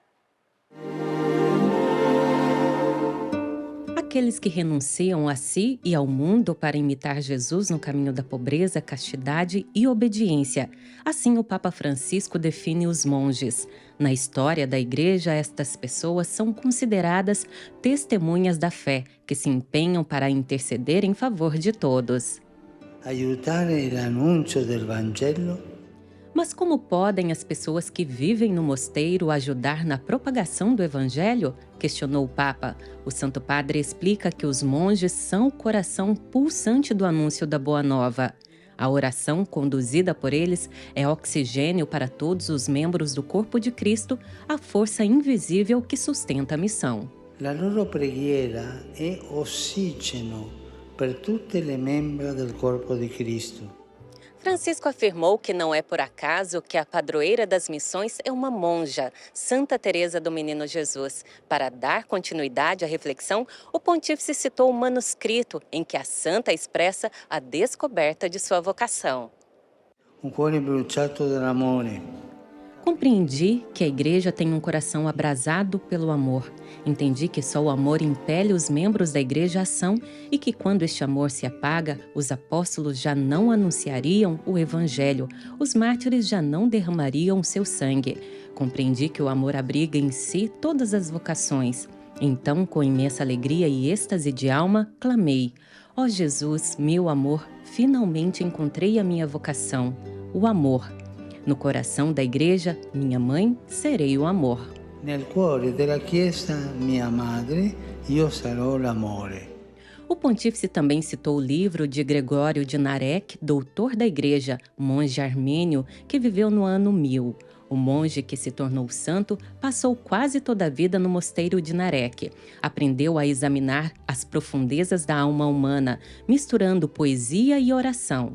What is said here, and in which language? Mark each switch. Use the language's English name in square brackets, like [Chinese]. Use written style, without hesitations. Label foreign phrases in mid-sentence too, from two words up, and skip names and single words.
[Portuguese] Aqueles que renunciam a si e ao mundo para imitar Jesus no caminho da pobreza, castidade e obediência. Assim, o Papa Francisco define os monges. Na história da Igreja, estas pessoas são consideradas testemunhas da fé, que se empenham para interceder em favor de todos. [Italian] Aiutare l'annuncio del Vangelo. [Portuguese] Mas como podem as pessoas que vivem no mosteiro ajudar na propagação do Evangelho? Questionou o Papa. O Santo Padre explica que os monges são o coração pulsante do anúncio da Boa Nova. A oração conduzida por eles é oxigênio para todos os membros do corpo de Cristo, a força invisível que sustenta a missão. [Italian] La loro preghiera è ossigeno per tutte le membra del corpo di Cristo. [Portuguese] Francisco afirmou que não é por acaso que a padroeira das missões é uma monja, Santa Teresa do Menino Jesus. Para dar continuidade à reflexão, o pontífice citou o manuscrito em que a santa expressa a descoberta de sua vocação. [Italian] Un cuore bruciato dall'amore. [Portuguese] Compreendi que a Igreja tem um coração abrasado pelo amor. Entendi que só o amor impele os membros da Igreja à ação e que quando este amor se apaga, os apóstolos já não anunciariam o Evangelho, os mártires já não derramariam seu sangue. Compreendi que o amor abriga em si todas as vocações. Então, com imensa alegria e êxtase de alma, clamei: ó Jesus, meu amor, finalmente encontrei a minha vocação, o amor. No coração da Igreja, minha mãe, serei o amor. [Italian] Nel cuore della Chiesa, mia madre, io sarò l'amore. [Portuguese] O pontífice também citou o livro de Gregório de Narek, doutor da Igreja, monge armênio, que viveu no ano 1000. O monge que se tornou santo passou quase toda a vida no mosteiro de Narek. Aprendeu a examinar as profundezas da alma humana, misturando poesia e oração.